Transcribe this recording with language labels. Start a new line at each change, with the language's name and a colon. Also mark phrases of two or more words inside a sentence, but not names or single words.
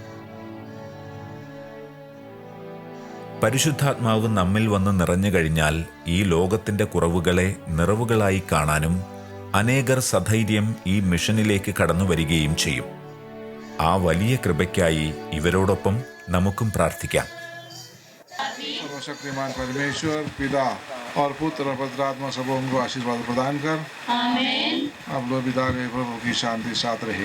Malayalam: പരിശുദ്ധാത്മാവ് നമ്മിൽ വന്ന് നിറഞ്ഞു കഴിഞ്ഞാൽ ഈ ലോകത്തിന്റെ കുറവുകളെ നിറവുകളായി കാണാനും അനേകർ സധൈര്യം ഈ മിഷനിലേക്ക് കടന്നു വരികയും ചെയ്യും. ആ വലിയ കൃപയ്ക്കായി ഇവരോടൊപ്പം നമുക്കും പ്രാർത്ഥിക്കാം.
Hindi: सर्वशक्तिमान परमेश्वर पिता और पुत्र और पवित्र आत्मा सबों को आशीर्वाद प्रदान कर। आमीन। अब लोग विदा गए, प्रभु की शांति साथ रहे।